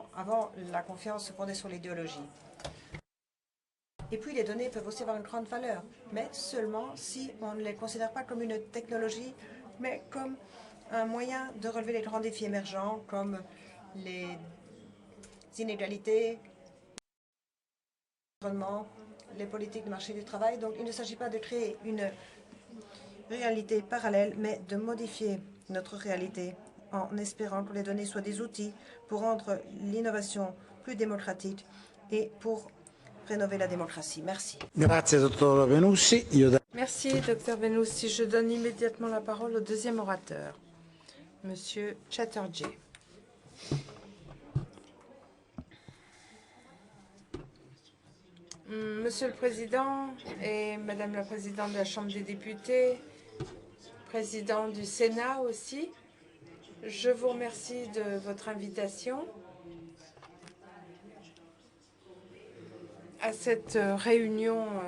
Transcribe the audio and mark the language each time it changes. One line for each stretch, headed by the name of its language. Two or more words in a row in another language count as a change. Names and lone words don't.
French: Avant, la confiance se fondait sur l'idéologie. Et puis, les données peuvent aussi avoir une grande valeur, mais seulement si on ne les considère pas comme une technologie, mais comme un moyen de relever les grands défis émergents, comme les inégalités, l'environnement, les politiques de marché du travail. Donc, il ne s'agit pas de créer une réalité parallèle, mais de modifier notre réalité en espérant que les données soient des outils pour rendre l'innovation plus démocratique et pour rénover la démocratie. Merci.
Italian: Grazie, dottor Benussi.
French: Merci, docteur Benussi. Je donne immédiatement la parole au deuxième orateur, Monsieur Chatterjee. Monsieur le Président et Madame la Présidente de la Chambre des députés, Président du Sénat aussi, je vous remercie de votre invitation à cette réunion.